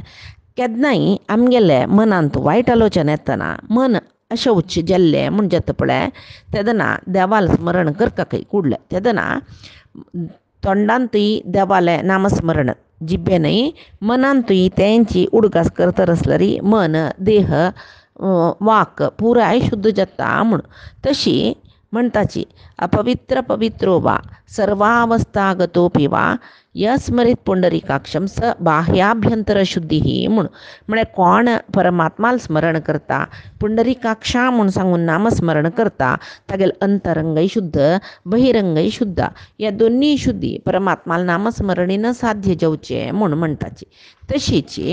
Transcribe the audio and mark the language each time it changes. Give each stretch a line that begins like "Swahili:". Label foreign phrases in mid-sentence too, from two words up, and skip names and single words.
Konkani: केन्नाय आमगेले मनांत वायट आलोचना येतना मन अशौच जाल्लें म्हण जाता पळय तेदना देवाल स्मरण करता खंय कुडलें तेदना तोंडांतूय देवालें नामस्मरण जिब्बेनय मनांतूय तेंची उडगास करता आसल्यार मन देह वाक पुराय शुद्ध जाता म्हूण. तशी म्हणटाची
Sanskrit: अपवित्र पवित्रो वा सर्वावस्थागतोपि वा यस्मरीत पुंडरीकाक्षम स बाह्याभ्यंतर शुद्धी
Konkani: म्हळ्यार कोण परमात्माल स्मरण करता पुंडरीकाक्षा म्हूण सांगून नामस्मरण करता तागेल अंतरंगय शुद्ध बहिरंगय शुद्ध ह्या दोनी शुद्धी परमात्माल नामस्मरणीन साध्य जावचें म्हूण म्हणटाची.